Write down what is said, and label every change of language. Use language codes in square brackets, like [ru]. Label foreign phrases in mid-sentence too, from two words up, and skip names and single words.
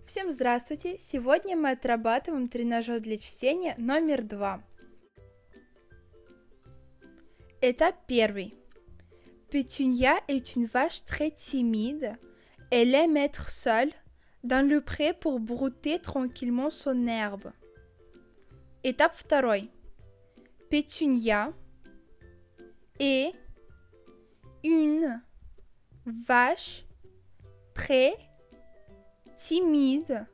[ru] Всем здравствуйте! Сегодня мы отрабатываем тренажер для чтения номер 2. Этап 1. [fr] Pétunia est une vache très timide. Elle aime être seule dans le pré pour brouter tranquillement son herbe. Étape 2. Pétunia est une vache très timide.